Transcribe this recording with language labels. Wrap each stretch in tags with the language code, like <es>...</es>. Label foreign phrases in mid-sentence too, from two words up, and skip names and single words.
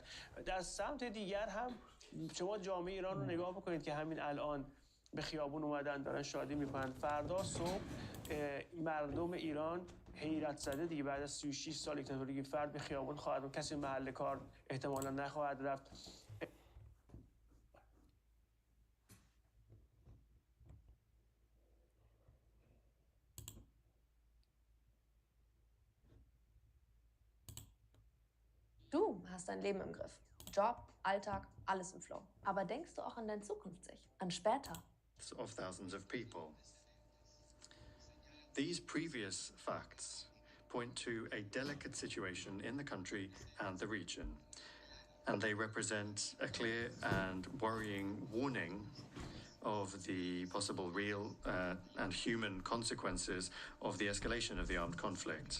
<fa>در سمت دیگر هم شما جامعه ایران رو نگاه بکنید که همین الان به خیابون اومدن دارن شادی میکنن. فردا صبح مردم ایران حیرت زده دیگه بعد از 36 سال دیکتاتوری فرد به خیابون خواهد و کسی محل کار احتمالا نخواهد رفت.</fa> <de>Du hast dein Leben im Griff. Job, Alltag, alles im Flow. Aber denkst du auch an dein Zukunftssicht, an später?</de> <en>Of thousands of people. These previous facts point to a delicate situation in the country and the region, and they represent a clear and worrying warning of the possible real and human consequences of the escalation of the armed conflict.</en>